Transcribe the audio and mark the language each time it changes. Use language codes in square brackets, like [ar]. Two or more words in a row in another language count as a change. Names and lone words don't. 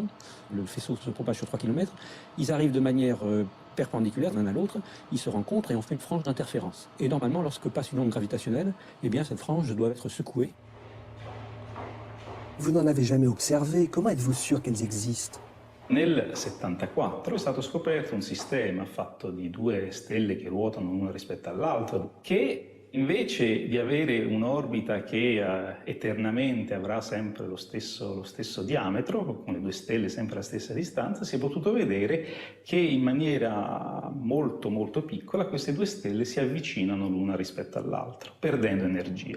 [fr] Le faisceau se propage sur 3 km. Ils arrivent de manière perpendiculaire l'un à l'autre, ils se rencontrent et on fait une frange d'interférence. Et normalement, lorsque passe une onde gravitationnelle, eh bien cette frange doit être secouée. Vous n'en avez jamais observé. Comment êtes-vous sûr qu'elles existent? [it] Nel 74 è stato scoperto un sistema fatto di due stelle che ruotano l'una rispetto all'altra, che invece di avere un'orbita che eternamente avrà sempre lo stesso diametro, con le due stelle sempre alla stessa distanza, si è potuto vedere che in maniera molto molto piccola queste due stelle si avvicinano l'una rispetto all'altra, perdendo energia.